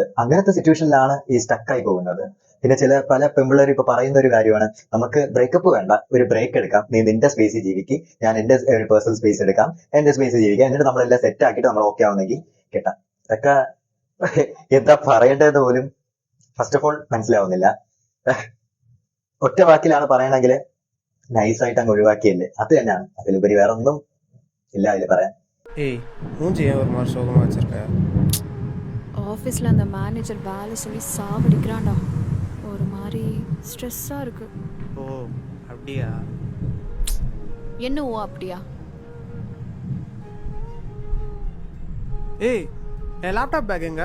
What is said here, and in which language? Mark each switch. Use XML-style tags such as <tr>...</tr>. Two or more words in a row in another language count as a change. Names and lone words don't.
<ml>അങ്ങനത്തെ സിറ്റുവേഷനിലാണ് ഈ സ്റ്റക്കായി പോകുന്നത്. പിന്നെ പല പെമ്പിള്ളേർ ഇപ്പൊ പറയുന്ന ഒരു കാര്യമാണ്, നമുക്ക് ബ്രേക്കപ്പ് വേണ്ട, ഒരു ബ്രേക്ക് എടുക്കാം, നീ നിന്റെ സ്പേസിൽ ജീവിക്കും, ഞാൻ എന്റെ ഒരു</ml> <en>personal space</en> <ml>എടുക്കാം, എന്റെ സ്പേസിൽ ജീവിക്കാം, എന്നിട്ട് നമ്മളെല്ലാം സെറ്റ് ആക്കിയിട്ട് നമ്മൾ ഓക്കെ ആവുന്നെങ്കിൽ കേട്ടാ. ഇതൊക്കെ എന്താ പറയേണ്ടതെന്ന് പോലും</ml> <en>first of all</en> <ml>മനസ്സിലാവുന്നില്ല. ഒറ്റ വാക്കിലാണ് പറയണമെങ്കിൽ നൈസായിട്ട് അങ്ങ് ഒഴിവാക്കിയല്ലേ, അത് തന്നെയാണ്. അതിലുപരി വേറെ ഒന്നും ഇല്ല അതിൽ പറയാൻ.</ml> <ta>ஆஃபீஸில் அந்த மேனேஜர் வேலை சொல்லி சாவடிக்கிறான்டா. ஒரு மாதிரி ஸ்ட்ரெஸ்ஸாக இருக்கு. ஓ அப்படியா? என்ன ஓ அப்படியா? ஏய் என்</ta> <en>laptop bag</en> <ta>எங்க?</ta>